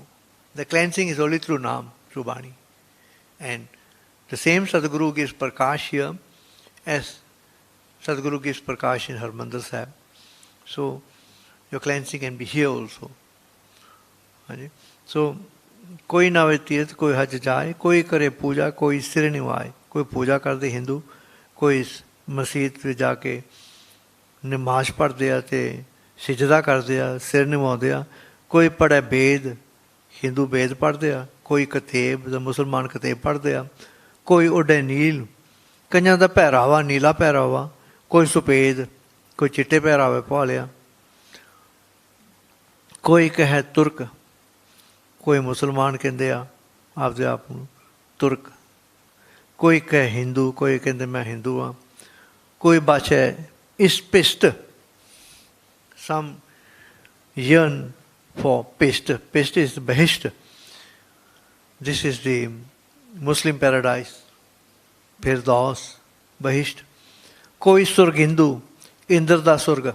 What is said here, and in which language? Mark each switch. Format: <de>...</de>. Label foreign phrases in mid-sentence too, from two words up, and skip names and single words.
<en>The cleansing is only through Naam, through Bani. And the same Sadhguru gives Prakash here as Sadhguru gives Prakash in Harmandir Sahib. So your cleansing can be here also. So,</en> <pa>ਕੋਈ ਨਾਵੇ ਤੀਰਥ, ਕੋਈ ਹਜ ਜਾਏ, ਕੋਈ ਕਰੇ ਪੂਜਾ, ਕੋਈ ਸਿਰ ਨਿਵਾਏ.</pa> <hi>कोई पूजा कर दे हिंदू, कोई मस्जिद में जाके नमाज पढ़ दिया ते सिजदा कर दिया सिर निवा दिया कोई पढ़े वेद हिंदू वेद पढ़ दिया कोई कतेब, द मुसलमान कतेब पढ़ते हैं, कोई उडे नील,</hi> <pa>ਕਈਆਂ ਦਾ ਪਹਿਰਾਵਾ ਨੀਲਾ ਪਹਿਰਾਵਾ,</pa> <hi>कोई सफेद,</hi> <pa>ਕੋਈ ਚਿੱਟੇ ਪਹਿਰਾਵੇ ਪਾ ਲਿਆ, ਕੋਈ ਕਹੇ ਤੁਰਕ, ਕੋਈ ਮੁਸਲਮਾਨ ਕਹਿੰਦੇ ਆ ਆਪਦੇ ਆਪ ਨੂੰ ਤੁਰਕ, ਕੋਈ ਕਹੇ ਹਿੰਦੂ, ਕੋਈ ਕਹਿੰਦੇ ਮੈਂ ਹਿੰਦੂ ਹਾਂ, ਕੋਈ ਭਾਸ਼ਾ ਇਸਪਿਸਟ,</pa> <en>some yearn for pist. Pist is Bahisht. This is the Muslim paradise. Firdaus, Bahisht.</en> <pa>ਕੋਈ ਸੁਰਗ ਹਿੰਦੂ, ਇੰਦਰ ਦਾ ਸੁਰਗਾ.</pa>